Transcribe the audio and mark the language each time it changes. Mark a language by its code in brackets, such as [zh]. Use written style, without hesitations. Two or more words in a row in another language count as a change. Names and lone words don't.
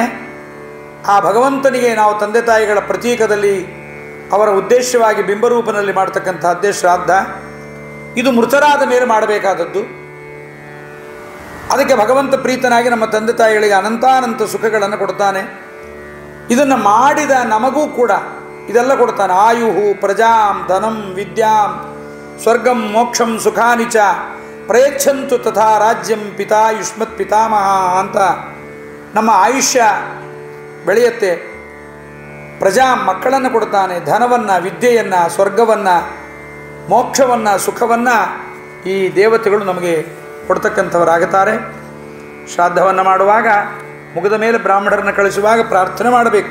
[kn] ಆ ಭಗವಂತನಿಗೆ ನಾವು ತಂದೆ ತಾಯಿಗಳ ಪ್ರತೀಕದಲ್ಲಿ ಅವರ ಉದ್ದೇಶವಾಗಿ ಬಿಂಬರೂಪನಲ್ಲಿ ಮಾಡ್ತಕ್ಕಂಥದ್ದೇ ಶ್ರಾದ್ದ. ಇದು ಮೃತರಾದ ಮೇಲೆ ಮಾಡಬೇಕಾದದ್ದು. ಅದಕ್ಕೆ ಭಗವಂತ ಪ್ರೀತನಾಗಿ ನಮ್ಮ ತಂದೆ ತಾಯಿಗಳಿಗೆ ಅನಂತಾನಂತ ಸುಖಗಳನ್ನು ಕೊಡ್ತಾನೆ. ಇದನ್ನು ಮಾಡಿದ ನಮಗೂ ಕೂಡ ಇದೆಲ್ಲ ಕೊಡ್ತಾನೆ. [sa] ಆಯುಹು ಪ್ರಜಾಂ ಧನಂ ವಿದ್ಯಾಂ ಸ್ವರ್ಗಂ ಮೋಕ್ಷಂ ಸುಖಾನಿ ಚ ಪ್ರಯಚ್ಛಂತು ತಥಾ ರಾಜ್ಯಂ ಪಿತಾ ಯುಷ್ಮತ್ ಪಿತಾಮಹ [kn] ಅಂತ ನಮ್ಮ ಆಯುಷ್ಯ ಬೆಳೆಯುತ್ತೆ. ಪ್ರಜಾ ಮಕ್ಕಳನ್ನು ಕೊಡ್ತಾನೆ, ಧನವನ್ನು, ವಿದ್ಯೆಯನ್ನು, ಸ್ವರ್ಗವನ್ನು, ಮೋಕ್ಷವನ್ನು, ಸುಖವನ್ನು ಈ ದೇವತೆಗಳು ನಮಗೆ ಕೊಡ್ತಕ್ಕಂಥವರಾಗುತ್ತಾರೆ. ಶ್ರಾದ್ದವನ್ನು ಮಾಡುವಾಗ ಮುಗಿದ ಮೇಲೆ ಬ್ರಾಹ್ಮಣರನ್ನು ಕಳಿಸುವಾಗ ಪ್ರಾರ್ಥನೆ ಮಾಡಬೇಕು.